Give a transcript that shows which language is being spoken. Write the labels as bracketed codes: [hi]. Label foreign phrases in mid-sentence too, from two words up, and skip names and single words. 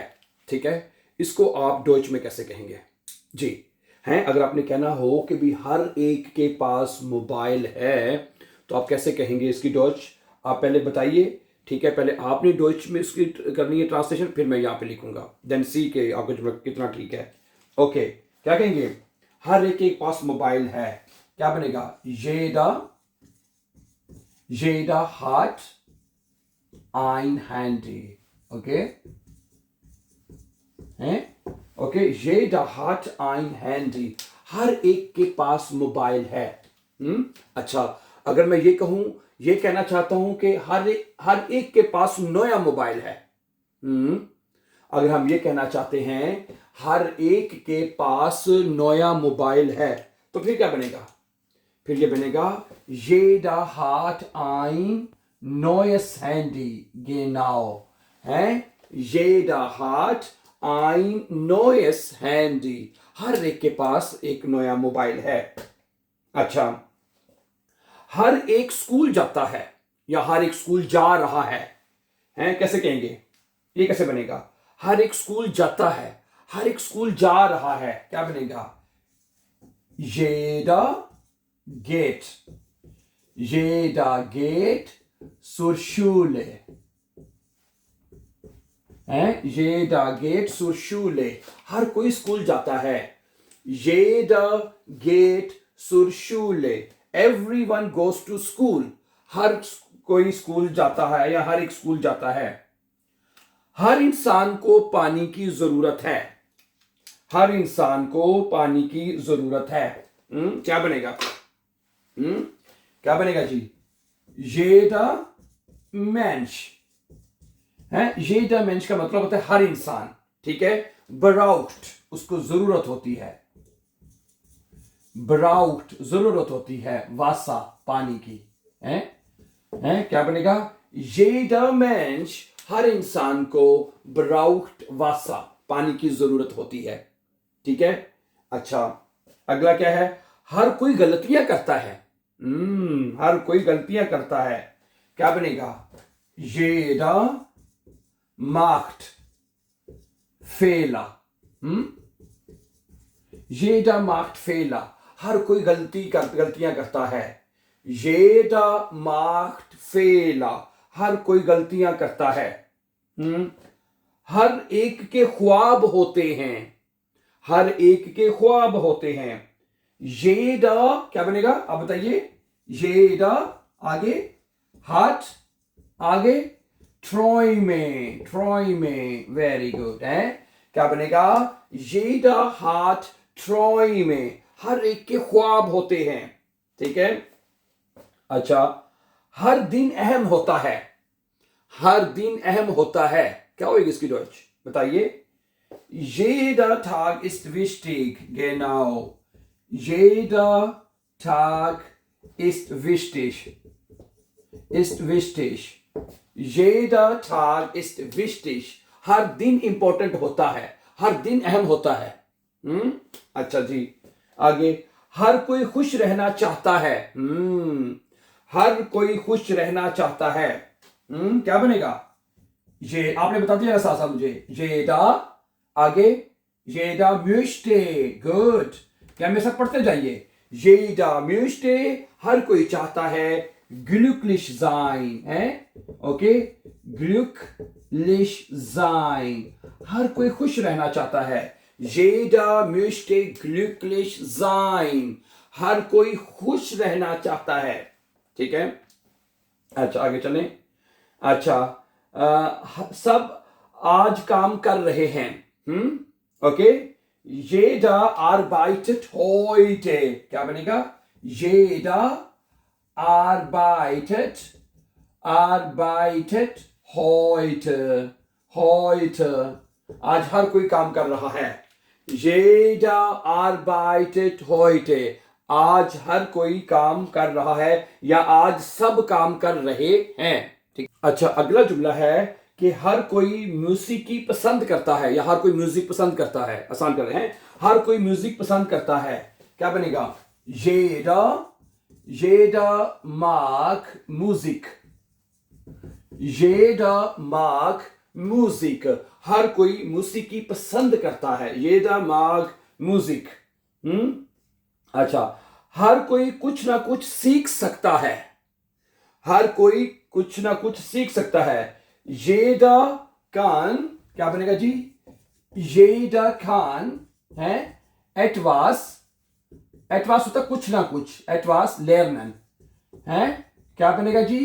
[ur] ٹھیک ہے، اس کو آپ ڈوئچ میں کیسے کہیں گے؟ جی ہیں، اگر آپ نے کہنا ہو کہ بھی ہر ایک کے پاس موبائل ہے تو آپ کیسے کہیں گے اس کی ڈوئچ? آپ پہلے بتائیے. ٹھیک ہے، پہلے آپ نے ڈوئچ میں اس کی کرنی ہے ٹرانسلیشن، پھر میں یہاں پہ لکھوں گا, [en] then see [ur] کہ آپ کو جو کتنا ٹھیک ہے. اوکے، کیا کہیں گے? ہر ایک کے پاس موبائل ہے، کیا بنے گا? [de] jeder hat ein Handy. [ur] Okay? ہیں؟ اوکے, [de] jeder hat ein Handy. [ur] ہر ایک کے پاس موبائل ہے. اچھا، اگر میں یہ کہوں، یہ کہنا چاہتا ہوں کہ ہر ایک کے پاس نیا موبائل ہے. اگر ہم یہ کہنا چاہتے ہیں ہر ایک کے پاس نیا موبائل ہے تو پھر کیا بنے گا? پھر یہ بنے گا [de] jeder hat ein neues Handy. Genau. है? Jeder hat ein neues Handy. [ur] ہر ایک کے پاس ایک نیا موبائل ہے۔ اچھا، ہر ایک اسکول جاتا ہے یا ہر ایک اسکول جا رہا ہے، ہیں? کیسے کہیں گے؟ یہ کیسے بنے گا? ہر ایک اسکول جاتا ہے، ہر ایک اسکول جا رہا ہے، کیا بنے گا? [de] jeder geht. Jeder geht zur Schule. Jeder geht zur Schule. [ur] ہر کوئی اسکول جاتا ہے. [de] Jeder geht zur Schule. [en] Everyone goes to school. [ur] ہر کوئی اسکول جاتا ہے یا ہر ایک اسکول جاتا ہے. ہر انسان کو پانی کی ضرورت ہے. ہر انسان کو پانی کی ضرورت ہے. کیا بنے گا؟ کیا بنے گا جی? [de] jeder Mensch है। jeder Mensch [ur] کا مطلب ہوتا ہے ہر انسان۔ ٹھیک ہے، braucht اس کو ضرورت ہوتی ہے. braucht ضرورت ہوتی ہے Wasser پانی کی. ہے کیا بنے گا? [de] jeder Mensch [ur] ہر انسان کو [de] braucht Wasser [ur] پانی کی ضرورت ہوتی ہے. ٹھیک ہے، اچھا، اگلا کیا ہے? ہر کوئی غلطیاں کرتا ہے. ہر کوئی غلطیاں کرتا ہے، کیا بنے گا? [de] jeder macht Fehler. jeder macht Fehler. [ur] ہر کوئی غلطیاں کرتا ہے. [de] jeder macht Fehler. [ur] ہر کوئی غلطیاں کرتا ہے۔ ہر ایک کے خواب ہوتے ہیں. ہر ایک کے خواب ہوتے ہیں۔ jeder کیا بنے گا؟ آپ بتائیے. jeder आगे, hat आगे, träume, [en] very good [ur] ہے. کیا بنے گا? [de] jeder hat träume. [ur] ہر ایک کے خواب ہوتے ہیں. ٹھیک ہے، اچھا، ہر دن اہم ہوتا ہے. ہر دن اہم ہوتا ہے، کیا ہوگی اس کی ڈوئچ? [de] बताइए। jeder Tag ist wichtig. Genau. Jeder Tag ist wichtig. Ist wichtig. Jeder Tag ist wichtig. [ur] ہر دن امپورٹنٹ ہوتا ہے، ہر دن اہم ہوتا ہے. اچھا جی، آگے۔ ہر کوئی خوش رہنا چاہتا ہے. ہر کوئی خوش رہنا چاہتا ہے. کیا بنے گا? یہ آپ نے بتا دیا نا ساتھ ساتھ مجھے. [de] jeder आगे, jeder möchte. [ur] گڈ، کیا میرے ساتھ پڑھتے جائیے. [de] jeder möchte [ur] ہر کوئی چاہتا ہے [de] glücklich sein [ur] ہے. اوکے, [de] glücklich sein [ur] ہر کوئی خوش رہنا چاہتا ہے. [de] jeder möchte glücklich sein [ur] ہر کوئی خوش رہنا چاہتا ہے. ٹھیک ہے، اچھا، آگے چلیں. اچھا، سب آج کام کر رہے ہیں. اوکے, [de] jeder arbeitet heute. [ur] کیا بنے گا? [de] jeder arbeitet heute. [ur] آج ہر کوئی کام کر رہا ہے. [de] jeder arbeitet heute. [ur] آج ہر کوئی کام کر رہا ہے یا آج سب کام کر رہے ہیں. ٹھیک، اچھا، اگلا جملہ ہے کہ ہر کوئی میوزک پسند کرتا ہے یا ہر کوئی میوزک پسند کرتا ہے. آسان کر رہے ہیں. ہر کوئی میوزک پسند کرتا ہے، کیا بنے گا? [de] jeder mag Musik. jeder mag Musik, [ur] ہر کوئی موسیقی پسند کرتا ہے, [de] jeder mag Musik। [ur] اچھا، ہر کوئی کچھ نہ کچھ سیکھ سکتا ہے، ہر کوئی کچھ نہ کچھ سیکھ سکتا ہے. [de] jeder kann, [ur] کیا بنے گا جی? [de] jeder kann [ur] ہے [de] etwas, etwas [ur] ہوتا کچھ نہ کچھ, [de] etwas lernen [ur] ہے، کیا بنے گا جی?